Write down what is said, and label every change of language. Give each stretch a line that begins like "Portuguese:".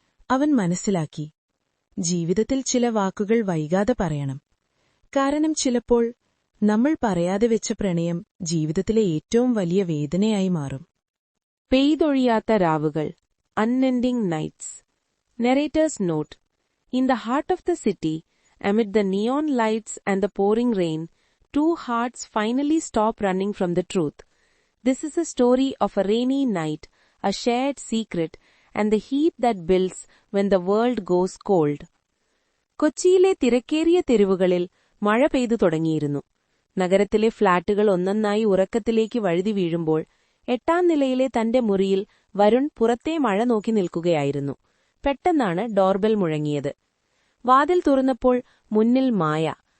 Malayalam: അവൻ മനസ്സിലാക്കി, ജീവിതത്തിൽ ചില വാക്കുകൾ വൈകാതെ പറയണം. കാരണം ചിലപ്പോൾ നമ്മൾ പറയാതെ വെച്ച പ്രണയം ജീവിതത്തിലെ ഏറ്റവും വലിയ വേദനയായി മാറും. പെയ്തൊഴിയാത്ത രാവുകൾ,
English: unending nights. Narrator's note: In the heart of the city, amid the neon lights and the pouring rain, two hearts finally stop running from the truth. This is a story of a rainy night, a shared secret, and the heat that builds when the world goes cold.
Malayalam: കൊച്ചിയിലെ തിരക്കേറിയ തെരുവുകളിൽ മഴ പെയ്തു തുടങ്ങിയിരുന്നു. നഗരത്തിലെ ഫ്ളാറ്റുകൾ ഒന്നൊന്നായി ഉറക്കത്തിലേക്ക് വഴുതി വീഴുമ്പോൾ 8ാം നിലയിലെ തന്റെ മുറിയിൽ വരുൺ പുറത്തെ മഴ നോക്കി നിൽക്കുകയായിരുന്നു. പെട്ടെന്നാണ് ഡോർബെൽ മുഴങ്ങിയത്. വാതിൽ തുറന്നപ്പോൾ മുന്നിൽ മായ.